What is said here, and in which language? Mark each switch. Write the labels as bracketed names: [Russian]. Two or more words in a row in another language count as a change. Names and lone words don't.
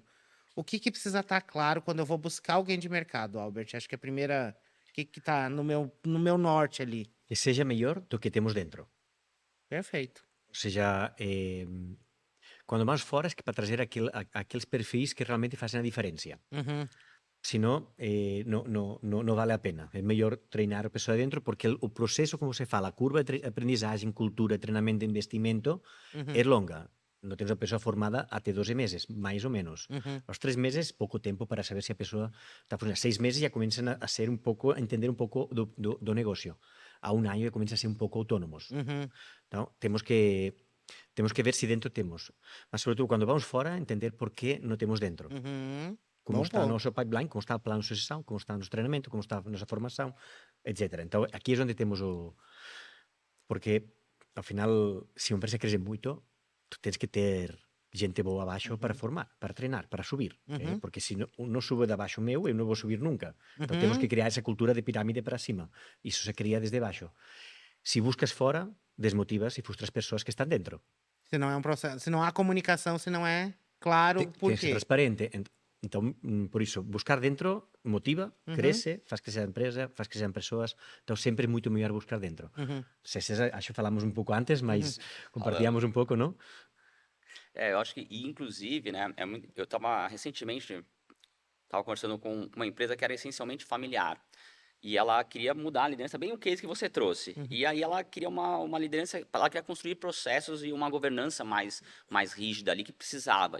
[Portuguese] O que precisa estar claro quando eu vou buscar alguém de mercado, Albert? Acho que a primeira... O que está no meu norte ali? [Galician] Que seja mellor do que temos dentro. [Portuguese] Perfeito. [Galician] Ou seja, quando vamos fora é que para trazer aqueles perfis que realmente facen a diferencia. Uhum. [Spanish] Si no, [Galician] non vale a pena. É mellor treinar a persoa dentro porque o proceso, como se fala, a curva de aprendizaxe, cultura, treinamento, investimento, é longa. Non tens a persoa formada até 12 meses, máis ou menos. Aos 3 meses, pouco tempo para saber se a persoa está funcionando. 6 meses já começan a ser un pouco, a entender un pouco do negocio. A un año já começan a ser un pouco autónomos. Então, temos que ver se dentro temos. Mas, sobre todo, cando vamos fora, entender por que non temos dentro. como [Portuguese] Bom [Galician] está o [Portuguese] ponto. [Galician] nosso pipeline, como está o plano de sucessão, como está o nosso treinamento, como está a nossa formação, etc. [Portuguese] Então, aqui é onde temos o... Porque, ao final, se uma empresa cresce moito, tu tens que ter gente boa abaixo para formar, para treinar, para subir. [Galician] Porque se non sube de abaixo meu, eu non vou subir nunca. Então temos que crear esa cultura de pirámide para cima. Iso se cría desde baixo. Se buscas fora, desmotivas e frustras persoas que están dentro. [Portuguese] Se não é um processo, se não há comunicação, se não é claro o [Galician] Ten que ser [Portuguese] porquê. [Galician] transparente. Entón, por iso, buscar dentro motiva, crece, faz que sea empresa, faz que sean persoas. [Portuguese] Então, sempre é [Galician] moito mellor [Portuguese] buscar dentro. Se acho falamos un pouco antes, mas compartíamos un pouco, [Galician] non? [Portuguese] Eu acho que, e, inclusive, né, eu estava recentemente conversando com uma empresa que era essencialmente familiar. E ela queria mudar a liderança, bem o case que você trouxe. E aí ela queria uma liderança, ela queria construir processos e uma governança mais rígida ali que precisava.